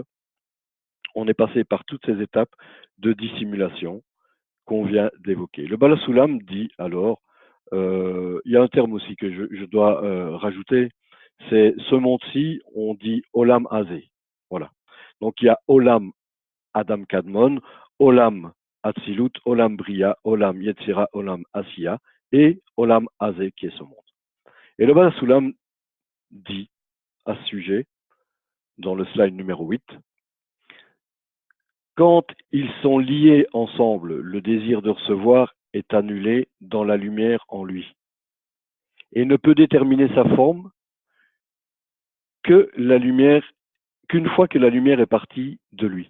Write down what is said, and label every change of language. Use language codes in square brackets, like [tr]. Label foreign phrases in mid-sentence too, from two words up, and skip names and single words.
[fr] On est passé par toutes ces étapes de dissimulation qu'on vient d'évoquer. Le Balasulam dit alors, il y a un terme aussi que je dois rajouter, c'est ce monde-ci, on dit Olam Azé. Voilà. Donc il y a Olam Adam Kadmon, Olam Atzilut, Olam Bria, Olam Yetzira, Olam Asiya et Olam Azé qui est ce monde. Et le Balasulam dit à ce sujet, dans le slide numéro 8, quand ils sont liés ensemble, le désir de recevoir est annulé dans la lumière en lui et ne peut déterminer sa forme qu'une fois que la lumière est partie de lui.